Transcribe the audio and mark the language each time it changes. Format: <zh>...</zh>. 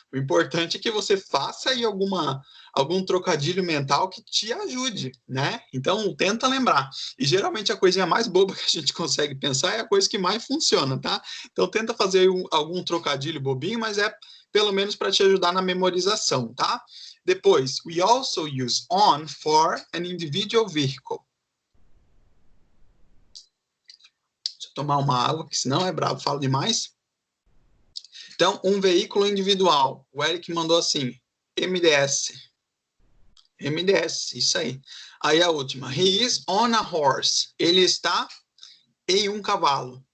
<pt>O importante é que você faça aí algum trocadilho mental que te ajude, né? Então, tenta lembrar. E geralmente a coisinha mais boba que a gente consegue pensar é a coisa que mais funciona, tá? Então, tenta fazer algum trocadilho bobinho, mas é pelo menos para te ajudar na memorização, tá? Depois,</pt> <en>we also use on for an individual vehicle.</en> <pt>Tomar uma água, que senão é bravo, falo demais. Então, um veículo individual. O Eric mandou assim, MDS. MDS, isso aí. Aí a última,</pt> <en>he is on a horse.</en> <pt>Ele está em um cavalo.</pt>